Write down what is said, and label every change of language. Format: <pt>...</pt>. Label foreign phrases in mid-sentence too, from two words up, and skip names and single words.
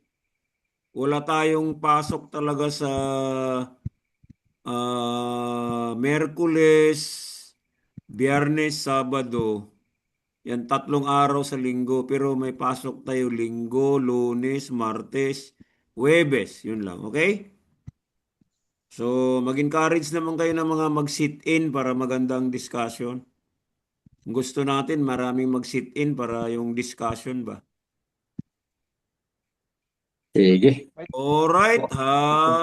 <tl>Wala tayong pasok talaga sa Merkules, Biyernes, Sabado. Yan 3 araw sa linggo. Pero may pasok tayo linggo, Lunes, Martes, Huwebes. Yun lang, okay? So, mag-encourage naman kayo ng mga mag-sit-in para magandang discussion. Gusto natin maraming mag-sit-in para yung discussion ba? Sige. Alright, ha.</tl>